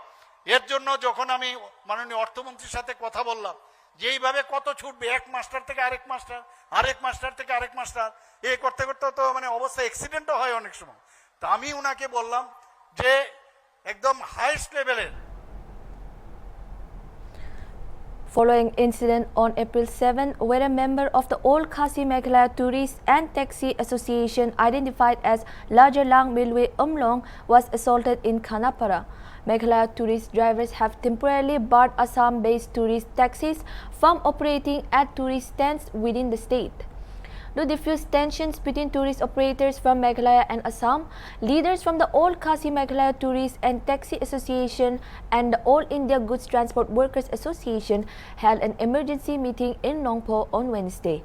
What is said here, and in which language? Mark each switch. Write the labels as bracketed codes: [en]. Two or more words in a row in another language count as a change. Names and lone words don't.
[bn] এর জন্য যখন আমি মাননীয় অর্থমন্ত্রীর সাথে কথা বললাম যে এইভাবে কত ছুটবে, এক মাস্টার থেকে আরেক মাস্টার, আরেক মাস্টার থেকে আরেক মাস্টার, এই করতে করতে তো মানে অবস্থা অ্যাক্সিডেন্টও হয় অনেক সময়। তো আমি উনাকে বললাম যে একদম [en] highest level. Following incident on April 7, where a member of the Old Assam-Meghalaya Tourist and Taxi Association identified as Larger Lang Milwe Umlong was assaulted in Khanapara. Meghalaya tourist drivers have temporarily barred Assam-based tourist taxis from operating at tourist stands within the state. To diffuse tensions between tourist operators from Meghalaya and Assam, leaders from the Old Assam-Meghalaya Tourist and Taxi Association and the All India Goods Transport Workers Association held an emergency meeting in Nongpo on Wednesday.